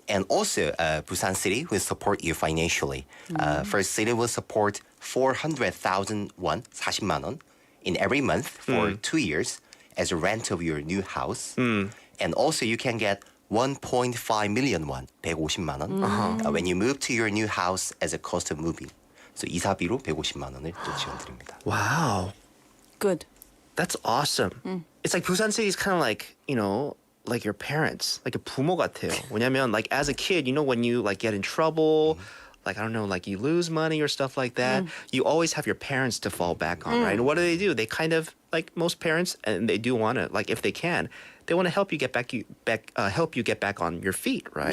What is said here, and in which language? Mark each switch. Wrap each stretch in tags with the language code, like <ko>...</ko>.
<en>And also, Busan City will support you financially. First, City will support 400,000 won,</en> <ko>40만 원,</ko> <en>in every month for 2 years as a rent of your new house. And also, you can get 1.5 million won,</en> <ko>150만 원,</ko> <en>when you move to your new house as a cost of moving.</en> <ko>So 이사비로 150만 원을 또 지원드립니다.</ko> <en>Wow. Good. That's awesome. It's like Busan City is kind of like, like your parents, like a</en> <ko>부모 같아요. 왜냐면</ko> <en>like as a kid, when you like get in trouble, like I don't know, like you lose money or stuff like that, you always have your parents to fall back on, right? And what do? They kind of like most parents, and they do want to, like if they can, they want to help you get back on your feet, right?</en>